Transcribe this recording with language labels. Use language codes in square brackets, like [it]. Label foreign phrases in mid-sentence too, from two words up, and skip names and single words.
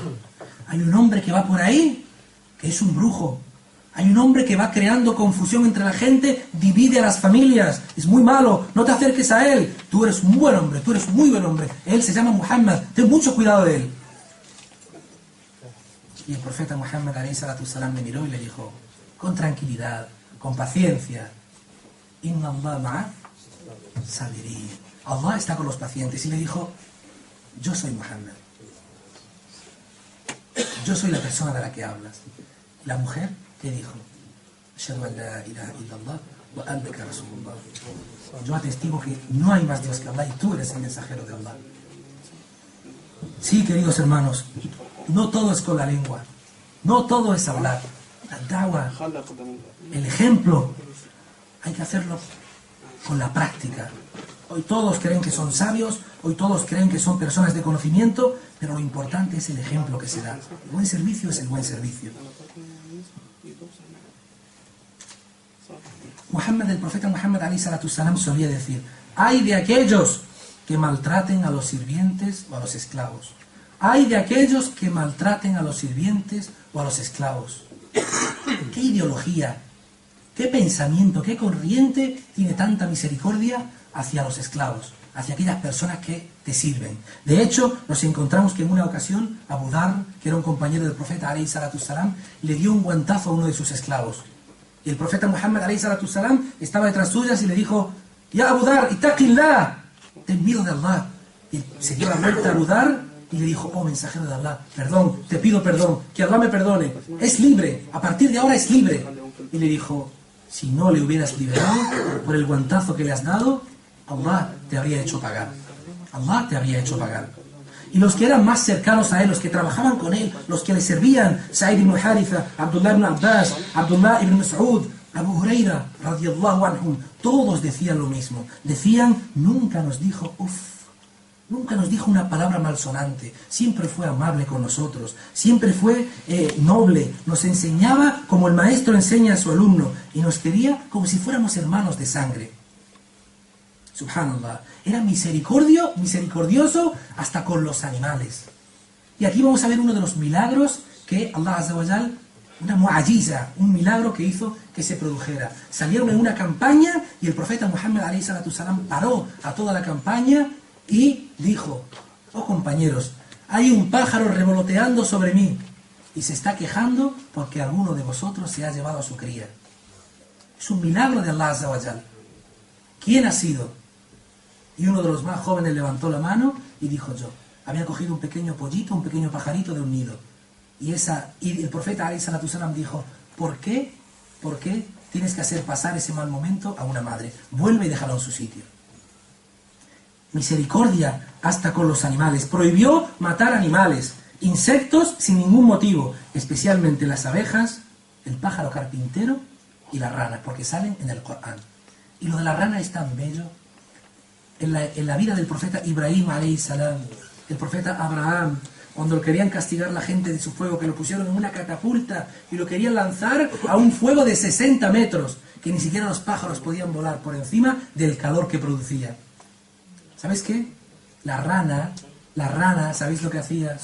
[es] Hay un hombre que va por ahí, que es un brujo. Hay un hombre que va creando confusión entre la gente, divide a las familias. Es muy malo, no te acerques a él. Tú eres un buen hombre, tú eres un muy buen hombre. Él se llama Muhammad, ten mucho cuidado de él. Y el profeta Muhammad [ar] عليه الصلاة السلام [es] le miró y le dijo, con tranquilidad, con paciencia, [ar] إن الله مع الصابرين. [es] Allah está con los pacientes. Y le dijo, yo soy Muhammad. Yo soy la persona de la que hablas. La mujer, ¿qué dijo? [ar] أشهد أن لا إله إلا الله وأنك رسول الله. [es] Yo atestigo que no hay más Dios que Allah y tú eres el mensajero de Allah. Sí, queridos hermanos, no todo es con la lengua, no todo es hablar. La da'wa, el ejemplo, hay que hacerlo con la práctica. Hoy todos creen que son sabios, hoy todos creen que son personas de conocimiento, pero lo importante es el ejemplo que se da. El buen servicio es el buen servicio. El profeta Muhammad [ar] عليه الصلاة السلام [es] solía decir, hay de aquellos que maltraten a los sirvientes o a los esclavos. Hay de aquellos que maltraten a los sirvientes o a los esclavos. ¿Qué ideología, qué pensamiento, qué corriente tiene tanta misericordia hacia los esclavos, hacia aquellas personas que te sirven? De hecho, nos encontramos que en una ocasión Abu Dharr, que era un compañero del profeta [ar] عليه الصلاة السلام, [es] le dio un guantazo a uno de sus esclavos. Y el profeta Muhammad [ar] عليه الصلاة السلام [es] estaba detrás suyas y le dijo, [ar] يا أبا ذر اتق الله, [es] ten miedo de Allah. Y se dio la vuelta a Abu Dharr y le dijo, oh mensajero de Allah, perdón, te pido perdón, que Allah me perdone, es libre, a partir de ahora es libre. Y le dijo, si no le hubieras liberado por el guantazo que le has dado, Allah te habría hecho pagar. Allah te habría hecho pagar. Y los que eran más cercanos a él, los que trabajaban con él, los que le servían, Sa'id ibn Haritha, Abdullah ibn Abbas, Abdullah ibn Mas'ud, Abu Huraira, [ar] رضي الله عنهم, [es] todos decían lo mismo. Decían, nunca nos dijo, nunca nos dijo una palabra malsonante, siempre fue amable con nosotros, siempre fue noble, nos enseñaba como el maestro enseña a su alumno y nos quería como si fuéramos hermanos de sangre. Subhanallah, era misericordioso hasta con los animales. Y aquí vamos a ver uno de los milagros que Allah [ar] عز وجل, [es] una mu'ajiza, un milagro que hizo que se produjera. Salieron en una campaña y el profeta Muhammad [ar] عليه الصلاة السلام [es] paró a toda la campaña y dijo, oh compañeros, hay un pájaro revoloteando sobre mí y se está quejando porque alguno de vosotros se ha llevado a su cría. Es un milagro de Allah [ar] عز وجل. [es] ¿Quién ha sido? Y uno de los más jóvenes levantó la mano y dijo, yo. Había cogido un pequeño pollito, un pequeño pajarito de un nido. Y el profeta [ar] عليه الصلاة السلام [es] dijo, ¿por qué tienes que hacer pasar ese mal momento a una madre? Vuelve y déjalo en su sitio. Misericordia hasta con los animales. Prohibió matar animales, insectos sin ningún motivo, especialmente las abejas, el pájaro carpintero y la rana, porque salen en el Corán. Y lo de la rana es tan bello. En la vida del profeta Ibrahim [ar] عليه السلام, [es] el profeta Abraham, cuando lo querían castigar la gente de su fuego, que lo pusieron en una catapulta y lo querían lanzar a un fuego de 60 metros, que ni siquiera los pájaros podían volar por encima del calor que producía. ¿Sabes qué? La rana, ¿sabéis lo que hacía?